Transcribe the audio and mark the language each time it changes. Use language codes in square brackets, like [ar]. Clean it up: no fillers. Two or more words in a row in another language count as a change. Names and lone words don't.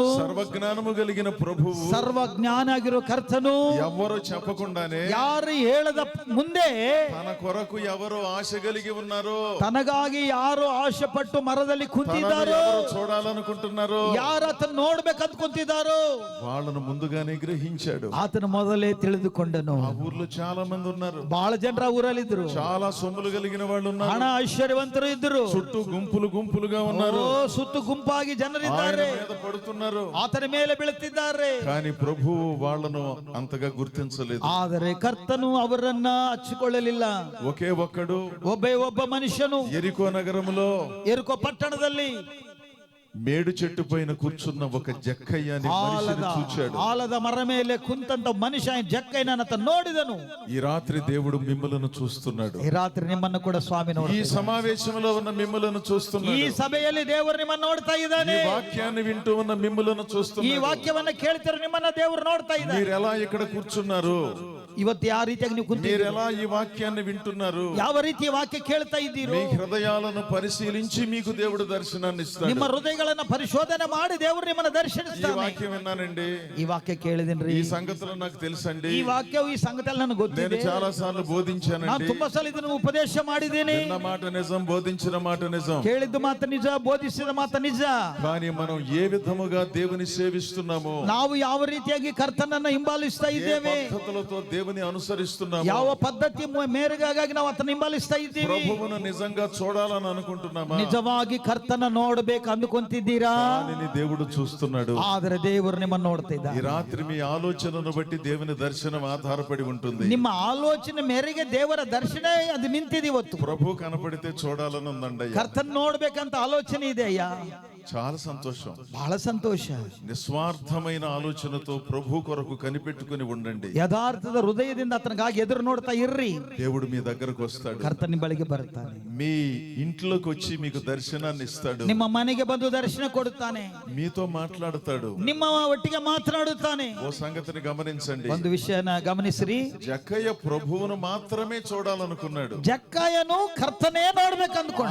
[te] సర్వజ్ఞానము కలిగిన ప్రభువు, [kn] ಸರ್ವಜ್ಞಾನ ಆಗಿರೋ ಕರ್ತನು. [te] ఎవరు చెప్పకుండానే, [kn] ಯಾರು ಹೇಳದ ಮುಂದೆ [te] తన కొరకు ఎవరు ఆశ కలిగి ఉన్నారో, [kn] ತನಗಾಗಿ ಯಾರು ಆಶೆ ಪಟ್ಟು ಮರದಲ್ಲಿ [te] తనను [kn] ಕುಂತಿದ್ದಾರೋ, [te] ఎవరు చూడాలనుకుంటున్నారో, [kn] ಯಾರು ಆತನ ನೋಡ್ಬೇಕಂತ ಕುಂತಿದ್ದಾರೋ [te] వాళ్ళను ముందుగానే గ్రహించాడు. [kn] ಆತನ ಮೊದಲೇ ತಿಳಿದುಕೊಂಡನು. [te] ఆ ఊర్లో చాలా మంది ఉన్నారు, [kn] ಬಹಳ ಜನರ ಊರಲ್ಲಿದ್ರು, [te] చాలా సొమ్ములు కలిగిన వాళ్ళు ఉన్నారు, [kn] ಹಣ ಐಶ್ವರ್ಯವಂತರು ಇದ್ರು, [te] చుట్టూ గుంపులుగా ఉన్నారు, [kn] ಸುತ್ತು ಗುಂಪಾಗಿ [te] ఆయన [kn] ಜನರಿದ್ದಾರೆ, [te] మీద పడుతున్నారు. [kn] ಆತನ ಮೇಲೆ ಬೀಳುತ್ತಿದ್ದಾರೆ. [te] కానీ ప్రభువు వాళ్ళను అంతగా గుర్తించలేదు. [kn] ಆದರೆ ಕರ್ತನು ಅವರನ್ನ ಹಚ್ಚಿಕೊಳ್ಳಲಿಲ್ಲ. [te] ఒకే ఒక్కడు [kn] ಒಬ್ಬ ಮನುಷ್ಯನು [te] ఎరికో నగరములో [kn] ಎರುಕೋ ಪಟ್ಟಣದಲ್ಲಿ [te] మేడు చెట్టు పైన కూర్చున్న ఒక జక్కయ్య అనే మనిషిని చూచాడు. [kn] ಆಲದ ಮರ ಮೇಲೆ ಕುಂತಂತ ಮನುಷ್ಯ ಜಕ್ಕಯ್ಯನನ್ನ ನೋಡಿದನು. [te] ఈ రాత్రి దేవుడు మిమ్మలను చూస్తున్నాడు. [kn] ಈ ರಾತ್ರಿ ನಿಮ್ಮನ್ನು ಕೂಡ ಸ್ವಾಮಿ [te] ఈ [kn] ನೋಡ್ತಾ, [te] సమావేశంలో ఉన్న మిమ్మలను [kn] ಈ [te] చూస్తున్నాడు. [kn] ಸಭೆಯಲ್ಲಿ ದೇವರು ನಿಮ್ಮನ್ನು ನೋಡ್ತಾ [te] ఈ [kn] ಇದ್ದಾನೆ. [te] వాక్యాన్ని వింటూ ఉన్న మిమ్మలను [kn] ಈ [te] చూస్తున్నాడు. [kn] ವಾಕ್ಯವನ್ನ ಕೇಳ್ತಿರೋ ನಿಮ್ಮನ್ನ ದೇವರು ನೋಡ್ತಾ ಇದ್ದಾರೆ. [te] మీరు ఎలా ఇక్కడ కూర్చున్నారు, [kn] ಇವತ್ತು ಯಾವ ರೀತಿಯಾಗಿ ನೀವು [te] మీరు [kn] ಕುಂತಿದ್ದೀರಿ, [te] ఎలా ఈ వాక్యాన్ని వింటున్నారు, [kn] ಯಾವ ರೀತಿಯ ವಾಕ್ಯ ಕೇಳ್ತಾ ಇದ್ದೀರೋ, [te] మీ హృదయాలను పరిశీలించి మీకు దేవుడు దర్శనాన్ని ఇస్తాడు. [kn] ನಿಮ್ಮ ಹೃದಯಗಳನ್ನ ಪರಿಶೋಧನೆ ಮಾಡಿ ದೇವರು ನಿಮ್ಮನ್ನ [te] ఈ [kn] ದರ್ಶನಿಸ್ತಾನೆ. [te] వాక్యం విన్నానండి, [kn] ಈ ವಾಕ್ಯ ಕೇಳಿದಿನ್ರಿ, [te] ఈ సంగతులు నాకు తెలుసండి, [kn] ಈ ವಾಕ್ಯವು ಈ ಸಂಗತಿಯಲ್ಲಿ ನನಗೆ [te] నేను [kn] ಗೊತ್ತಿದೆ, [te] చాలా సార్లు [kn] ನಾನು [te] బోధించానండి. [kn] ತುಂಬಾ ಸಲ ಇದನ್ನು ಉಪದೇಶ ಮಾಡಿದ್ದೀನಿ. [te] విన్న మాట నిజం, బోధించిన మాట నిజం. [kn] ಕೇಳಿದ್ದು ಮಾತ್ರ ನಿಜ, ಬೋಧಿಸಿದ ಮಾತ್ರ ನಿಜ. [te] కానీ మనం ఏ విధముగా దేవుని సేవిస్తున్నామో, [kn] ನಾವು ಯಾವ ರೀತಿಯಾಗಿ ಕರ್ತನನ್ನ ಹಿಂಬಾಲಿಸ್ತಾ [te] ఏ [kn] ಇದ್ದೇವೆ, [te] పద్ధతులతో దేవుని అనుసరిస్తున్నామో, [kn] ಯಾವ ಪದ್ಧತಿ ಮೇರೆಗಾಗಿ ನಾವು ಆತನ ಹಿಂಬಾಲಿಸ್ತಾ ಇದ್ದೀವಿ, [te] ప్రభువును నిజంగా చూడాలని అనుకుంటున్నామా, [kn] ನಿಜವಾಗಿ ಕರ್ತನ ನೋಡ್ಬೇಕು ಅಂದುಕೊಂತಿದ್ದೀರಾ, [te] దానిని దేవుడు చూస్తున్నాడు. [kn] ಆದರೆ ದೇವರು ನಿಮ್ಮನ್ನು ನೋಡ್ತಾ [te] ఈ [kn] ಇದ್ದಾರೆ. [te] రాత్రి మీ ఆలోచనను బట్టి దేవుని దర్శనం ఆధారపడి ఉంటుంది. [kn] ನಿಮ್ಮ ಆಲೋಚನೆ ಮೇರೆಗೆ ದೇವರ ದರ್ಶನ ಅದು ನಿಂತಿದೆ. ಇವತ್ತು [te] ప్రభు కనపడితే చూడాలని ఉందండి. [kn] ಕರ್ತನ್ ನೋಡ್ಬೇಕಂತ ಆಲೋಚನೆ ಇದೆ ಅಯ್ಯ. [te] చాలా సంతోషం, [kn] ಬಹಳ ಸಂತೋಷ. [te] నిస్వార్థమైన ఆలోచనతో ప్రభు కొరకు కనిపెట్టుకుని ఉండండి. [kn] ಯಥಾರ್ಥದ ಹೃದಯದಿಂದ ಆತನಿಗಾಗಿ ಎದುರು ನೋಡ್ತಾ ಇರ್ರಿ, [te] దేవుడు మీ దగ్గరకు వస్తాడు. [kn] ಕರ್ತನ ಬಳಿಗೆ ಬರ್ತಾನೆ. [te] మీ ఇంట్లోకి వచ్చి మీకు దర్శనాన్ని ఇస్తాడు. [kn] ನಿಮ್ಮ ಮನೆಗೆ ಬಂದು ದರ್ಶನ ಕೊಡುತ್ತಾನೆ, [te] మీతో మాట్లాడతాడు. [kn] ನಿಮ್ಮ ಒಟ್ಟಿಗೆ ಮಾತನಾಡುತ್ತಾನೆ. [te] ఓ సంగతిని గమనించండి, [kn] ಒಂದು ವಿಷಯನ ಗಮನಿಸ್ರಿ, [te] జక్కయ్య ప్రభువును మాత్రమే చూడాలనుకున్నాడు. [kn] ಜಕ್ಕಯ್ಯನು ಕರ್ತನೇ ನೋಡ್ಬೇಕು ಅಂದ್ಕೊಂಡ,